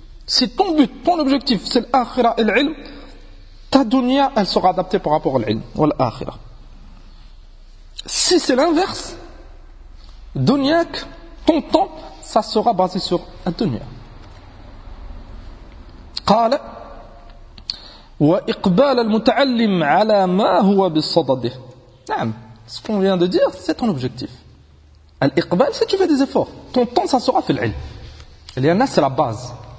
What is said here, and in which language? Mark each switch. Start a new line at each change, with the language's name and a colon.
French: Si ton but, ton objectif, c'est l'akhira et l'ilm, ta dunya, elle sera adaptée par rapport à l'ilm ou l'akhira. Si c'est l'inverse, dunyak, ton temps, ça sera basé sur la dunya.
Arabic: قال وإقبال المتعلم على ما هو بصدده.
French: نعم, ce qu'on vient de dire, c'est ton objectif. L'iqbal, c'est que tu fais des efforts. Ton temps, ça sera fait l'ilm. L'ilm, c'est la base.